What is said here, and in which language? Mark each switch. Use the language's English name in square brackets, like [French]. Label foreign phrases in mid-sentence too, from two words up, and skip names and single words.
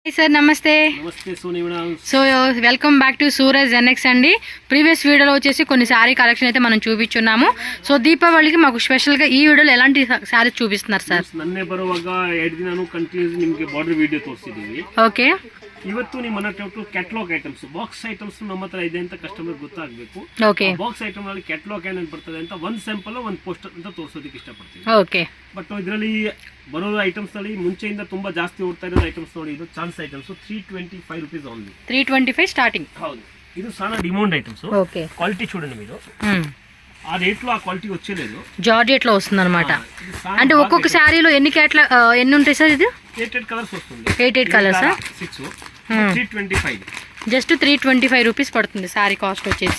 [Telugu] సార్ నమస్తే. [English] so welcome back to [Telugu] సూరజ్ NX అండి. ప్రీవియస్ వీడియోలో వచ్చేసి కొన్ని [English] saree collection [Telugu] అయితే మనం చూపించున్నాము. సో దీపావళికి మాకు స్పెషల్గా ఈ వీడియోలో ఎలాంటి శారీస్ చూపిస్తున్నారు సార్? [Kannada] ನನ್ನೆ ಬರುವಾಗ 2 ದಿನಾನು ಕಂಟಿನ್ಯೂಸ್ ನಿಮಗೆ [English] border video [Kannada] ತೋರಿಸಿದೀವಿ. ಓಕೆ, ಇವತ್ತು ನಿಮ್ಮ ಮನೆ [English] catalog items box items [Kannada] ನಮ್ಮ ಹತ್ರ ಇದೆ ಅಂತ ಕಸ್ಟಮರ್ ಗೊತ್ತಾಗಬೇಕು. ಓಕೆ, [English] box item [Kannada] ಅಲ್ಲಿ ಕ್ಯಾಟಲಾಗ್ ಏನೇನು ಬರ್ತದೆ ಅಂತ ಒಂದು ಸ್ಯಾಂಪಲ್ ಒಂದು ಪೋಸ್ಟರ್ ಅಂತ ತೋರಿಸೋದಕ್ಕೆ ಇಷ್ಟಪಡ್ತೀನಿ. ಓಕೆ, ಬಟ್ ಇದರಲ್ಲಿ ಬರೋ ಐಟಮ್ಸ್ ಅಲ್ಲಿ ಮುಂಚೆಯಿಂದ ತುಂಬಾ ಜಾಸ್ತಿ ಓಡ್ತಾ ಇರೋ ಐಟಮ್ಸ್ ನೋಡಿ, ಇದು [English] chance items 325 rupees only. [Telugu] 325 స్టార్టింగ్. [Kannada] ಹೌದು, ಇದು [Telugu] చాలా [English] demand items. [Telugu] ఓకే, క్వాలిటీ చూడండి మీరు. ఆ రేట్లో ఆ క్వాలిటీ వచ్చేలేదు, జార్జెట్ లో వస్తుంది అనమాట. అంటే ఒక్కొక్క శారీలో ఎన్ని ఉంటాయి సార్? ఇది 8 కలర్స్ వస్తుంది. 8 కలర్స్, 6 325. [English] just 325 rupees [Telugu] పడుతుంది [English] saree cost [Telugu] వచ్చేసి.